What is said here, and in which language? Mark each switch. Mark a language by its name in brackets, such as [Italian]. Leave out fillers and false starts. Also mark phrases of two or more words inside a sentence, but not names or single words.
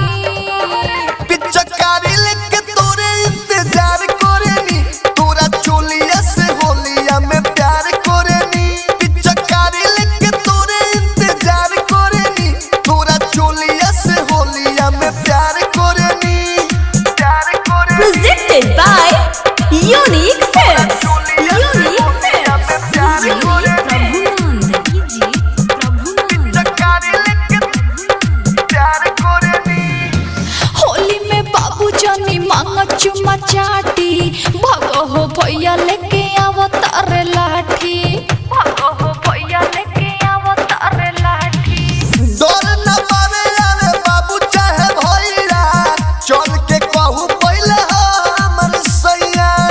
[Bhojpuri] पिचकारी लेके तोरे इंतजार करनी तोरा चोलिया से होलिया में प्यार करनी पिचकारी लेके तोरे इंतजार करनी तोरा चोलिया से होलिया में प्यार करनी [English] Presented by Unique Films. Unique Films. PG Prabhunand. PG Prabhunand. [Bhojpuri] होली में बाबू जानी मांगा चुमा चाटी भागो हो भैया लेके अवतार लाठी भागो हो भैया लेके अवतार लाठी डर न पावे आवे बाबू चाहे भैया चल के कहू पहले हमर सैया